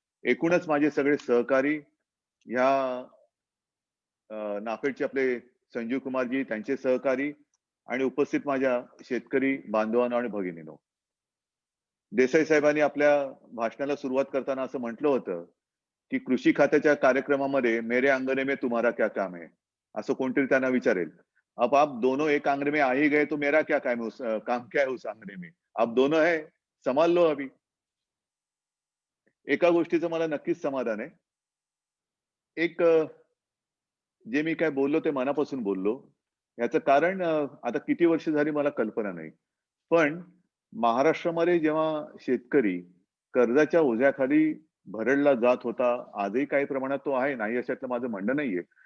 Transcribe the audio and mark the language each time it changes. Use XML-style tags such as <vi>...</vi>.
<mr>एकूणच माझे सगळे सहकारी ह्या नाफेडचे आपले संजीव कुमारजी, त्यांचे सहकारी आणि उपस्थित माझ्या शेतकरी बांधवांनो आणि भगिनींनो, देसाई साहेबांनी आपल्या भाषणाला सुरुवात करताना असं म्हटलं होतं की कृषी खात्याच्या कार्यक्रमामध्ये</mr> <hi>मेरे अंगणे में तुम्हारा क्या काम है.</hi> <mr>असं कोणतरी त्यांना विचारेल.</mr> <hi>अब आप दोनों एक आंगणे में आ ही गए तो मेरा क्या काम है काम क्या है उस आंगणे में? आप दोनों है, संभाल लो अभी.</hi> <mr>एका गोष्टीचं मला नक्कीच समाधान आहे. एक जे मी काय बोललो ते मनापासून बोललो. याचं कारण आता किती वर्ष झाली मला कल्पना नाही. पण महाराष्ट्रामध्ये जेव्हा शेतकरी कर्जाच्या ओझ्याखाली भरडला जात होता, आजही काही प्रमाणात तो आहे, नाही अशातलं माझं म्हणणं नाहीये.</mr>